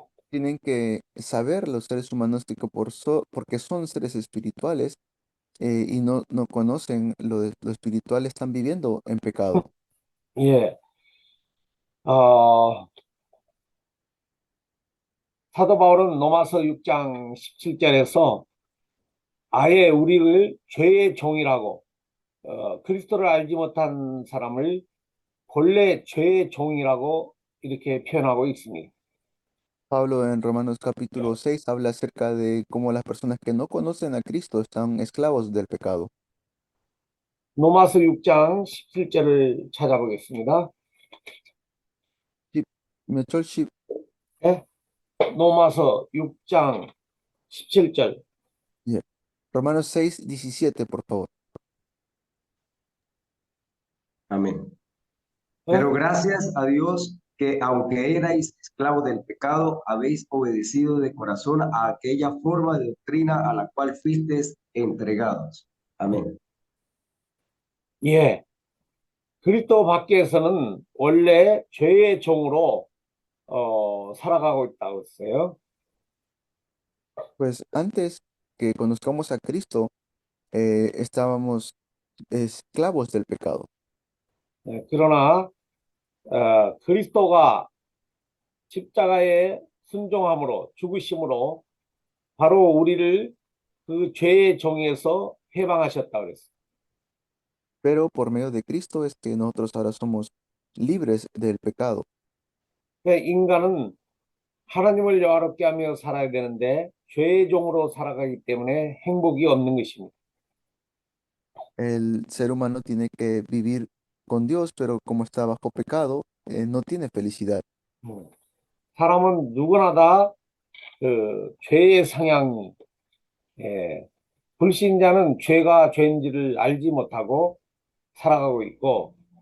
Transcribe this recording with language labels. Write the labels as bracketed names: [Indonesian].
[Spanish] Tienen que saber los seres humanos que porque son seres espirituales y no conocen lo espiritual, están viviendo en pecado. [Korean] 예, 사도 바울은 로마서 6장 17절에서 아예 우리를 죄의 종이라고 그리스도를 알지 못한 사람을 본래 죄의 종이라고 이렇게 표현하고 있습니다. [Spanish] Pablo en Romanos capítulo 6 habla acerca de cómo las personas que no conocen a Cristo están esclavos del pecado. [Korean] 로마서 6장 17절을 찾아보겠습니다. 몇 절? 예? 로마서 6장 17절. [Spanish] Yeah. Romanos 6:17, por favor. Amén. [Korean] 예? [Spanish] Pero gracias a Dios que aunque erais esclavos del pecado, habéis obedecido de corazón a aquella forma de doctrina a la cual fuisteis entregados. Amén. [Korean] 예. 그리스도 밖에서는 원래 죄의 종으로 살아가고 있다고 했어요. [Spanish] Pues antes que conozcamos a Cristo, estábamos esclavos del pecado. [Korean] 예, 그러나 그리스도가 십자가에 순종함으로 죽으심으로 바로 우리를 그 죄의 종에서 해방하셨다 그랬어요. [Spanish] Pero por medio de Cristo es que nosotros ahora somos libres del pecado. [Korean] 그러니까 인간은 하나님을 영화롭게 하며 살아야 되는데 죄의 종으로 살아가기 때문에 행복이 없는 것입니다. [Spanish] El ser humano tiene que vivir con Dios, pero como está bajo pecado, no tiene felicidad. [Korean] 사람은 누구나 다 그 죄의 성향이 불신자는 죄가 죄인지를 알지 못하고 살아가고 있고